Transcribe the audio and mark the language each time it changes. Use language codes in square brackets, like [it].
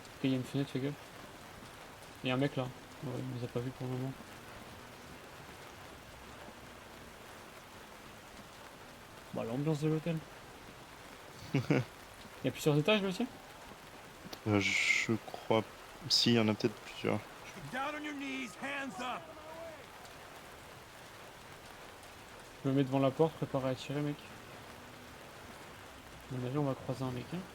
[fr] Il y a une fenêtre, fais gaffe. Il y a un mec là. Ouais, il nous a pas vu pour le moment. Bah, l'ambiance de l'hôtel. Il y a plusieurs étages là aussi? Je crois. Si, il y en a peut-être plusieurs. [en] Get down on your knees, hands up. [fr] Je me mets devant la porte, préparé à tirer, mec. À mon avis, on va croiser un mec.